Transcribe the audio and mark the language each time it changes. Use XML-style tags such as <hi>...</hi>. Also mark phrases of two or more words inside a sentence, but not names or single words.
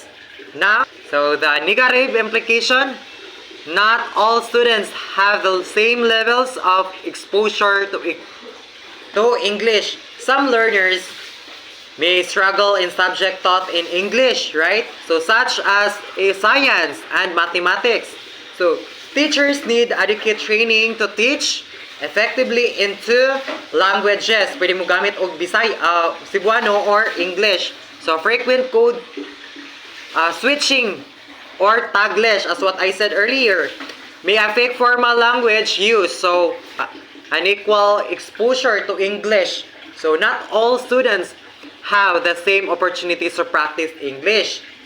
<en>Now, so the negative implication, not all students have the same levels of exposure to English. Some learners may struggle in subject taught in English, right? So such as science and mathematics. So teachers need adequate training to teach effectively in two languages.</en> <ceb>Pwede mo gamit og Cebuano or English.</ceb> <en>So frequent code switching or Taglish, as what I said earlier, may affect formal language use. So unequal exposure to English. So not all students have the same opportunities to practice English.</en>